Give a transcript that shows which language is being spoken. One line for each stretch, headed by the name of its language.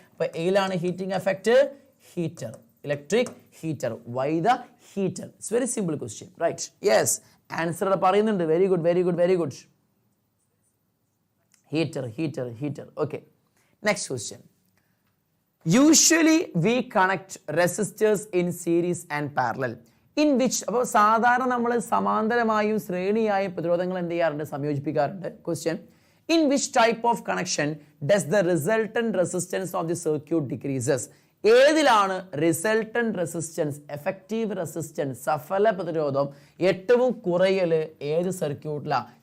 Malayalam: അപ്പൊ ഏലാണ്
English: Heating effect, heater, electric heater, വൈദ്യുത heater. It's very simple question. Right, yes, answer
Malayalam: പറയുന്നുണ്ട്.
English: Very good, very good, very good. Heater, heater, heater. Okay, next question. Usually we connect resistors in series and parallel. In which,
Malayalam: അപ്പോൾ സാധാരണ നമ്മൾ സമാന്തരമായും ശ്രേണിയായും പ്രതിരോധങ്ങൾ എന്ത് ചെയ്യാറുണ്ട്, സംയോജിപ്പിക്കാറുണ്ട്.
English: Question, in which type of connection does the resultant resistance of the circuit decreases?
Malayalam: ഏതിലാണ് resultant resistance, effective resistance, സഫല പ്രതിരോധം ഏറ്റവും കുറയൽ ഏത് സർക്യൂട്ടിലാണ്?